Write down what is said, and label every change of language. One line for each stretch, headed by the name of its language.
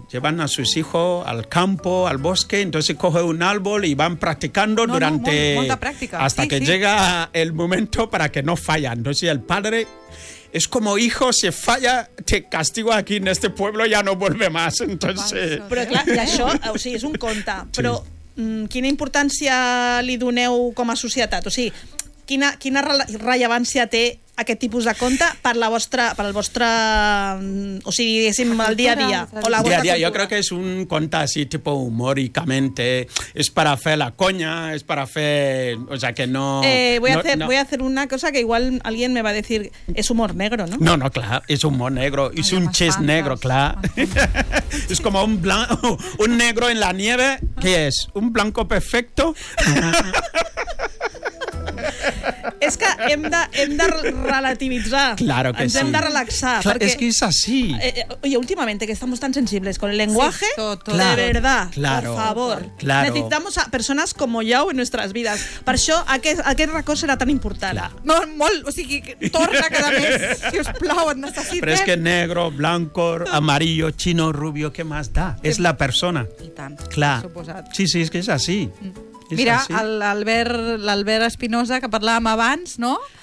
Spanish: Llevan a sus hijos al campo, al bosque, entonces coge un árbol y van practicando durante... No, molta práctica. Hasta que llega el momento para que no fallan. Entonces el padre... Es como, hijo, si falla, te castigo aquí en este pueblo, ya no vuelve más, entonces...
Catalan: Però clar, i això, o sigui, és un conte, però sí. Quina importància li doneu com a societat? O sigui, quina rellevància té aquest tipus de conte per la vostra, per al vostre, o sigui, diguéssim, el dia a dia, o la vostra cultura? Jo crec que és un conte així, tipus humòricament, és per a fer la conya, és per a fer,
Spanish: o sea, que no... Voy a hacer una cosa que igual alguien me va a decir,
Catalan: és humor negro,
Spanish: ¿no?
Catalan: No, clar, és humor negro, és un chest negro, clar. És com un blanc,
Spanish: un negro en la nieve,
Catalan: que és un blanco perfecto. És que hem de relativitzar.
Spanish: Claro que
Catalan: ens hem sí. de relaxar. Clar, és que és així.
Spanish: Oye, últimamente que estamos tan sensibles con el lenguaje, sí, todo, de claro, verdad, claro, por favor. Claro. Necesitamos a personas como Yao en nuestras vidas.
Catalan: Per això aquest racó serà tan important. No, molt, o sigui, torna cada mes, si us plau, et necessitem. Però és que
Spanish: negro, blanco, amarillo, chino, rubio,
Catalan: què més da? És la persona. I tant, clar. Suposat. Sí, sí, és que és així. Mira, l'Albert Espinosa, que parlàvem abans, no?